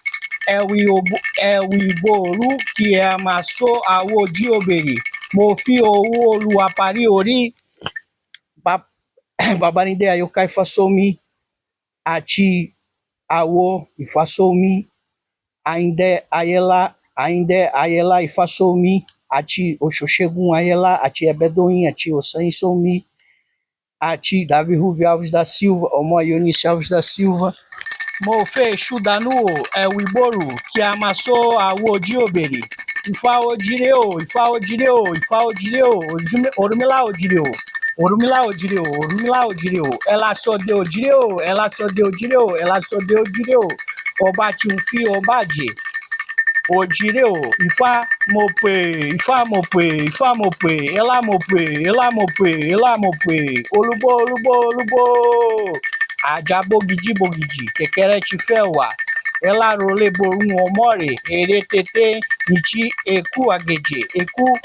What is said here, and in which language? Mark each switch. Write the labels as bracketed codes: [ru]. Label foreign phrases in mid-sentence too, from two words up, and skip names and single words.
[yo] ẹ̀wí bòrù kí a máa sọ àwọ̀ jí òbèrè mo fi owó Olúwa parí orí Babanide Ayoka Ifáṣọ̀mí àti àwọ̀ Ifáṣọ̀mí Àyìndé Ayẹlá Ifáṣọ̀mí àti Òṣòṣègùn Ayẹlá àti Ẹ̀bẹ̀dọ̀yìn àti Ọ̀sanyìnṣọ̀mí àti Davi Ruvi Alves da Silva ọmọ Eunice Alves da Silva mo fẹ́ èṣù dànù o ẹ̀wí bòrù kí a máa sọ àwọ̀ jí òbèrè Ifá òjìrè o Ifá òjìrè o Ifá òjìrè o Ọ̀rúnmìlà òjìrè o Ọ̀rúnmìlà òjìrè o Ọ̀rúnmìlà òjìrè o ẹlásọdẹ òjìrè o ẹlásọdẹ òjìrè o ẹlásọdẹ òjìrè o ọba tí ń fi ọba jẹ òjìrè o Ifá mo pè Ifá mo pè Ifá mo pè ẹlá mo pè ẹlá mo pè ẹlá mo pè olúbó olúbó olúbó àjà bògìjì kẹ̀kẹ́rẹ́ ti fẹ́ wà ẹlá rọlé borún ọmọ rẹ̀ èrè tètè nìjí eku àgèjè eku